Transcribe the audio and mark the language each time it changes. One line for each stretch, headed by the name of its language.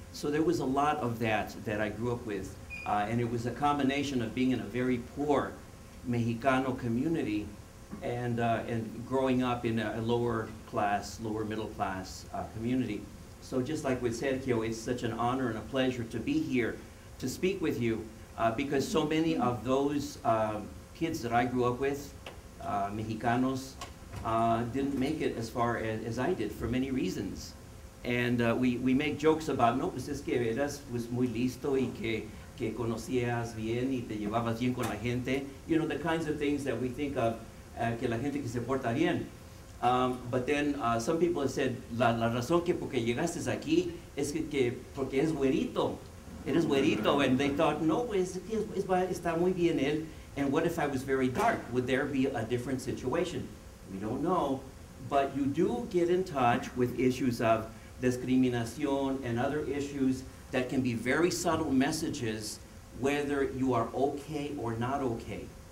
English: So there was a lot of that I grew up with. And it was a combination of being in a very poor Mexicano community and growing up in a lower class, lower middle class community. So just like with Sergio, it's such an honor and a pleasure to be here to speak with you because so many of those kids that I grew up with, Mexicanos, didn't make it as far as I did for many reasons. And we make jokes about,
Spanish: no, pues es que eras pues muy listo y que conocías bien y te llevabas bien con la gente.
English: You know, the kinds of things that we think of,
Spanish: que la gente que se porta bien.
English: But then some people have said,
Spanish: la razón que porque llegaste aquí es que porque es güerito. Eres güerito.
English: And they thought,
Spanish: no, pues está muy bien él.
English: And what if I was very dark? Would there be a different situation? We don't know, but you do get in touch with issues of discriminación and other issues that can be very subtle messages whether you are okay or not okay.